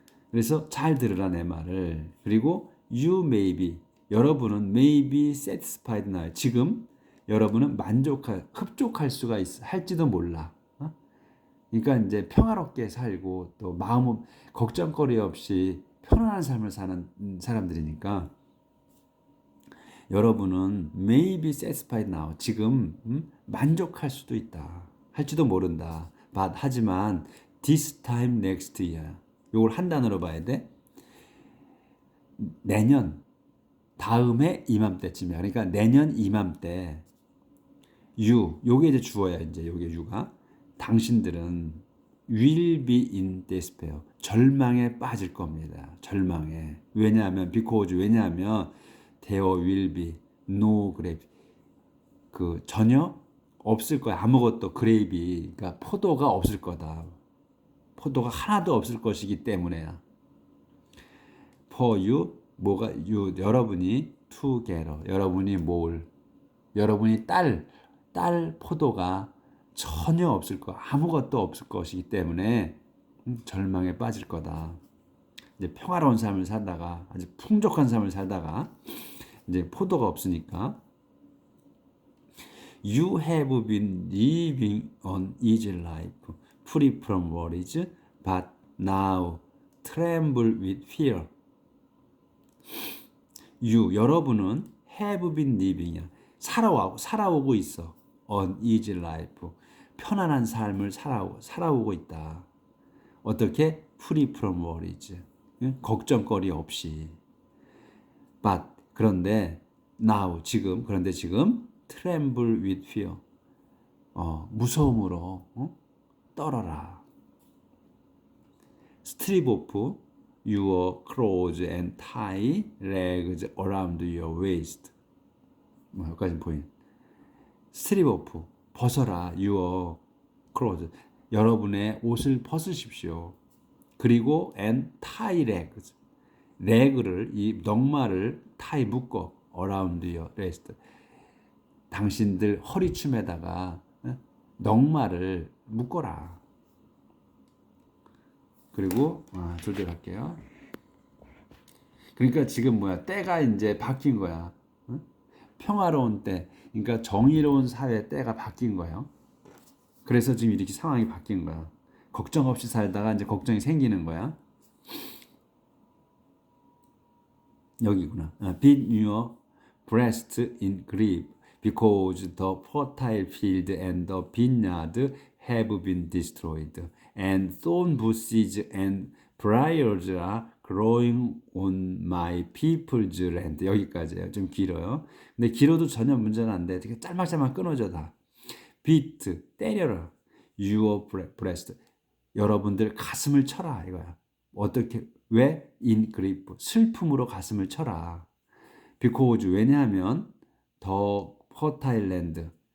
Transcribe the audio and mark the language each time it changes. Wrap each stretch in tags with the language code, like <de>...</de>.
<ko>그래서 잘 들으라 내 말을. 그리고</ko> <en>you may be,</en> <ko>여러분은</ko> <en>may be satisfied now.</en> <ko>지금 여러분은 흡족할 수가 할지도 몰라. 그러니까 이제 평화롭게 살고 또 마음은 걱정거리 없이 편안한 삶을 사는 사람들이니까 여러분은</ko> <en>may be satisfied now.</en> <ko>지금 만족할 수도 있다. 할지도 모른다. 하지만</ko> <en>this time next year.</en> <ko>이걸 한 단어로 봐야 돼. 내년 다음에 이맘때쯤이야. 그러니까 내년 이맘때 요게 이제 주어야. 이제 요게 유가 당신들은</ko> <en>will be in despair.</en> <ko>절망에 빠질 겁니다. 절망에. 왜냐하면</ko> <en>because 왜냐하면 there will be no grape.</en> <ko>그 전혀 없을 거야. 아무것도 그레이비 그러니까 포도가 없을 거다. 포도가 하나도 없을 것이기 때문에야.</ko> <en>For you</en> <ko>뭐가 you 여러분이 together 여러분이 모을 여러분이 딸 포도가 전혀 없을 거 아무것도 없을 것이기 때문에 절망에 빠질 거다. 이제 평화로운 삶을 살다가 아주 풍족한 삶을 살다가 이제 포도가 없으니까</ko> <en>You have been living an easy life, free from worries, but now tremble with fear. You,</en> <ko>여러분은</ko> <en>have been living이야.</en> <ko>살아오고 있어.</ko> <en>An easy life.</en> <ko>편안한 삶을 살아오고 있다. 어떻게?</ko> <en>Free from worries.</en> <ko>걱정거리 없이. But, 그런데 그런데 지금 tremble with fear. 무서움으로 떨어라.</ko> <en>Strip off your clothes and tie legs around your waist.</en> <ko>여기까지 보인.</ko> <en>Strip off</en> <ko>벗어라</ko> <en>your clothes.</en> <ko>여러분의 옷을 벗으십시오. 그리고</ko> <en>and tie legs.</en> <ko>레그를 이 넉마를</ko> <en>tie</en> <ko>묶어</ko> <en>around your waist.</en> <ko>당신들 허리춤에다가 넉마를 묶어라. 그리고 둘째 갈게요. 그러니까 지금 때가 이제 바뀐 거야. 평화로운 때, 그러니까 정의로운 사회 때가 바뀐 거예요. 그래서 지금 이렇게 상황이 바뀐 거야. 걱정 없이 살다가 이제 걱정이 생기는 거야. 여기구나.</ko> <en>Beat your breast in grief. Because the fertile field and the vineyard have been destroyed, and thorn bushes and briars are growing on my people's land.</en> <ko>여기까지예요. 좀 길어요. 근데 길어도 전혀 문제는 안 돼. 되게 짤막짤막 끊어져 다.</ko> <en>beat,</en> <ko>때려라.</ko> <en>your breast.</en> <ko>여러분들 가슴을 쳐라 이거야. 어떻게? 왜?</ko> <en>in grief.</en> <ko>슬픔으로 가슴을 쳐라.</ko> <en>because</en> <ko>왜냐하면</ko> <en>더 fertile land.</en>